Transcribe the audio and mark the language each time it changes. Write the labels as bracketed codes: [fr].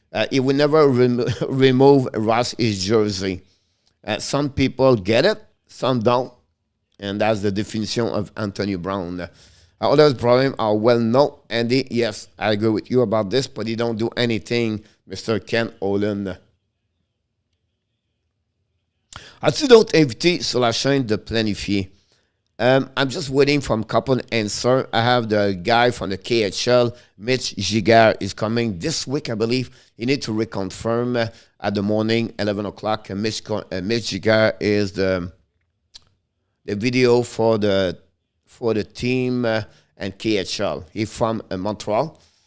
[en] He will never remove Ross's jersey. Some people get it, some don't. And that's the definition of Anthony Brown. Others' problems are well known. Andy, yes, I agree with you about this, but he don't do anything, Mr. Ken Holland. [fr] As-tu d'autres invités sur la chaîne de Planifier? [en] I'm just waiting for a couple answers. I have the guy from the KHL, Mitch Giguère, is coming this week, I believe. He need to reconfirm at the morning, 11 o'clock. Mitch Giguère is the video for the team and KHL. He's from Montreal.